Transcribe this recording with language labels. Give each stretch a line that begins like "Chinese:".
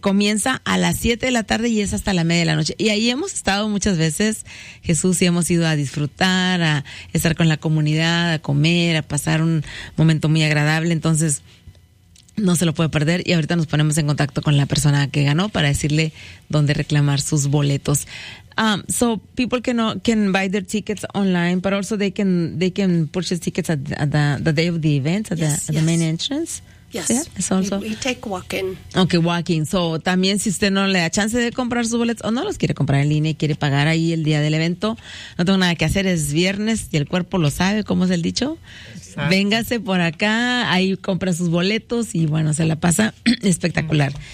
Spanish: Comienza a las 7 de la tarde y es hasta la media de la noche. Y ahí hemos estado muchas veces, Jesús, y hemos ido a disfrutar, a estar con la comunidad, a comer, a pasar un momento muy agradable. Entonces, no se lo puede perder. Y ahorita nos ponemos en contacto con la persona que ganó para decirle dónde reclamar sus boletos.
English: So people can buy their tickets online, but also they can purchase tickets at the day of the event, at the main entrance. Yes, yeah, also. We take walk-in. Okay, walk-in.
Spanish: So también si usted no le da chance de comprar sus boletos o no los quiere comprar en línea y quiere pagar ahí el día del evento, no tengo nada que hacer, es viernes y el cuerpo lo sabe, ¿cómo es el dicho? Exacto. Véngase por acá, ahí compra sus boletos y bueno, se la pasa espectacular.